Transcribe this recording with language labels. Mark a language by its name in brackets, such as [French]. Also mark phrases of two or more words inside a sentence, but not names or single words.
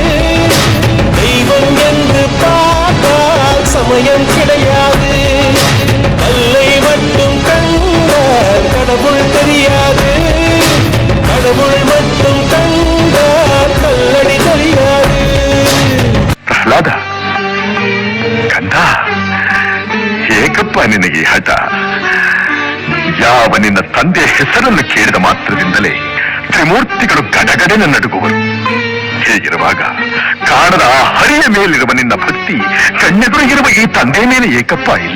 [Tamil] தெய்வம் என்று பார்த்தால் சமயம் கிடையாது. கல்லை மட்டும் கண்டால் கடவுள் தெரியாது. கடவுள் மட்டும் கண்டால் கல்லடி தெரியாது. [Kannada] ಪ್ರಹ್ಲಾದ ಕಂದ, ಏಕಪ್ಪ ನಿನಗೆ ಹಠ? ಯಾವ ನಿನ್ನ ತಂದೆಯ ಹೆಸರನ್ನು ಕೇಳಿದ ಮಾತ್ರದಿಂದಲೇ ತ್ರಿಮೂರ್ತಿಗಳು ಗಡಗಡೆನ ನಡುಗುವರು. ಹೀಗಿರುವಾಗ ಕಾಣದ ಆ ಹರಿಯ ಮೇಲಿರುವ ನಿನ್ನ ಭಕ್ತಿ ಕಣ್ಣೆದುರಿಗಿರುವ ಈ ತಂದೆ ಮೇಲೆ ಏಕಪ್ಪ ಇಲ್ಲ.